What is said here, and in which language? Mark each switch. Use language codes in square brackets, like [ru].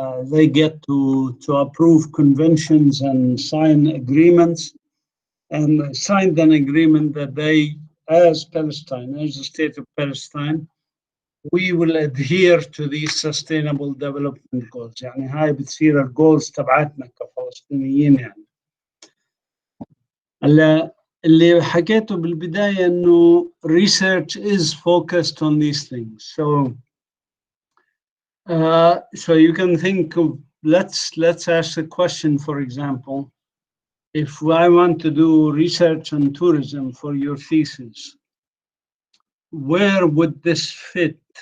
[en] They get to approve conventions and sign agreements, and signed an agreement that they, as Palestine, as the state of Palestine, we will adhere to these sustainable development goals. [ar] يعني هاي بتصير الجولز تبعتنا كفلسطينيين يعني. اللي حكيته بالبداية إنه [en] research is focused on these things. So you can think of, let's ask a question, for example, if I want to do research on tourism for your thesis, where would this fit?